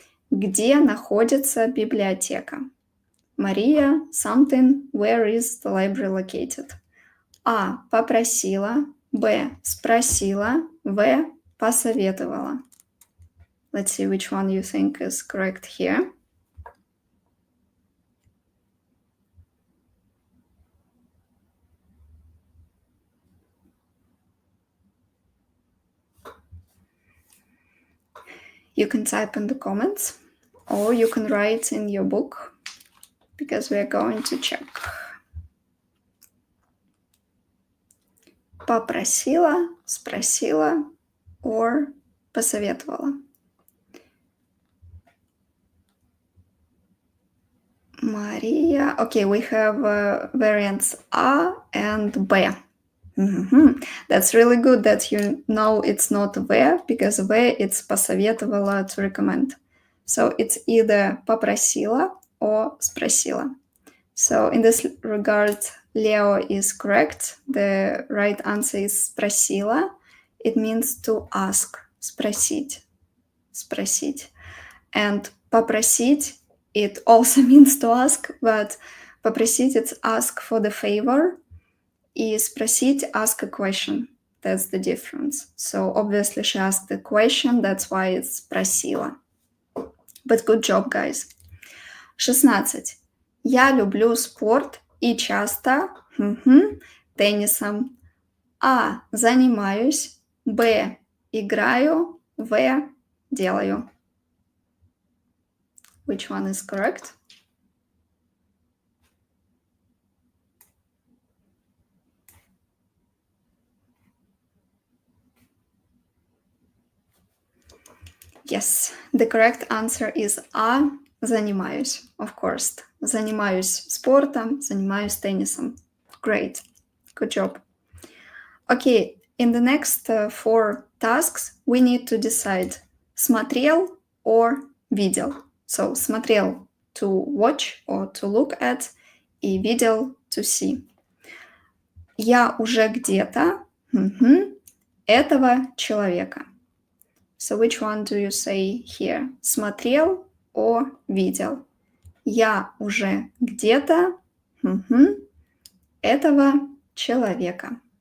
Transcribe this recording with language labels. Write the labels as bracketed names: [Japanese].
[Russian] Где находится библиотека? [English] Мария, something, where is the library located? [Russian] А. Попросила. Б. Спросила. В. Посоветовала. [English] Let's see which one you think is correct here. You can type in the comments or you can write in your book because we are going to check. [Russian] Попросила, спросила, or посоветовала. [English] Maria. Okay, we have variants A and B. That's really good that you know it's not В, because В it's посоветовала, to recommend. So it's either попросила or спросила. So in this regard, Leo is correct. The right answer is спросила. It means to ask, спросить, спросить. And попросить, it also means to ask, but попросить it's ask for the favor. И спросить, ask a question. That's the difference. So obviously she asked a question, that's why it's спросила. But good job, guys. 16. [Russian] Я люблю спорт и часто теннисом. А. Занимаюсь. Б. Играю. В. Делаю. [English] Which one is correct? Yes, the correct answer is A. Занимаюсь, of course. [Russian] Занимаюсь спортом, занимаюсь теннисом. [English] Great. Good job. Okay, in the next 4 tasks we need to decide смотрел or видел. So, смотрел to watch or to look at, и видел to see. [Russian] Я уже где-то этого человека. [English] So which one do you say here? [Russian] Смотрел or видел? Я уже где-то этого человека.